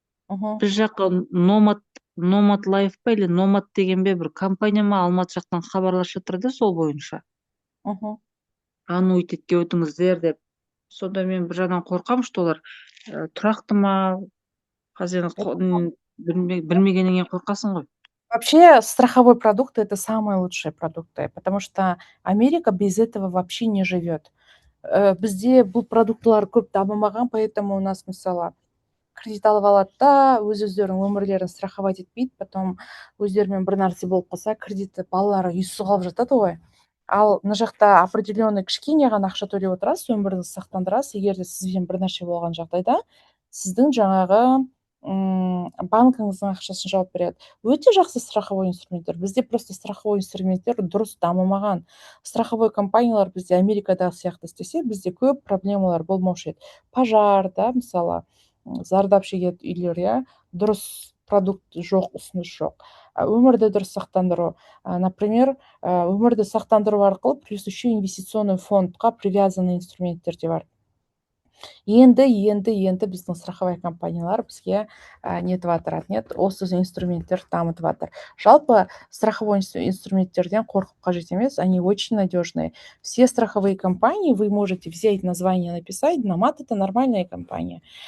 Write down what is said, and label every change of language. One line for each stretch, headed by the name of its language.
Kazakh: Біз жаққа Nomad Life па или Nomad деген бе бір компания ма Алматы жақтан хабарласып жатыр да сол бойынша. Аннуитетке өтіңіздер деп. Сонда мен бір жағынан қорқамын, что олар тұрақты ма, қазір білмегеннен қорқасың ғой.
Russian: Вообще страховой продукт — это самые лучшие продукты, потому что Америка без этого вообще не живет.
Kazakh: Бізде бұл продуктылар көп дамымаған,
Russian: поэтому у нас,
Kazakh: мысалы, кредит алып алады да, өздерінің өмірлерін страховать етпейді, потом өздерімен бір нәрсе болып қалса, кредитті балалары үйсіз қалып жатады ғой. Ал мына жақта определенный кішкене ғана ақша төлеп отырасыз, өміріңізді сақтандырасыз. Егер де сізбен бір нәрсе болған жағдайда, сіздің жаңағы банкіңіздің ақшасын жауап береді. Өте жақсы страховой инструменттер. Бізде просто страховой инструменттер дұрыс дамымаған. Страховой компаниялар бізде Америкадағы сияқты істесе, бізде көп проблемалар болмаушы еді. Пожар, да, мысалы, зардап шегетін үйлер, дұрыс продукт жоқ, ұсыныс жоқ. Өмірді дұрыс сақтандыру. Например, өмірді сақтандыру арқылы
Russian: плюс еще инвестиционный
Kazakh: фондқа привязанный инструменттер де бар. Енді біздің страховой компаниялар бізге нетіп жатыр, осы инструменттер дамытып жатыр. Жалпы страховой инструменттерден қорқып қажет емес,
Russian: они очень надежные. Все страховые компании, вы можете взять название, написать, Nomad — это нормальная компания.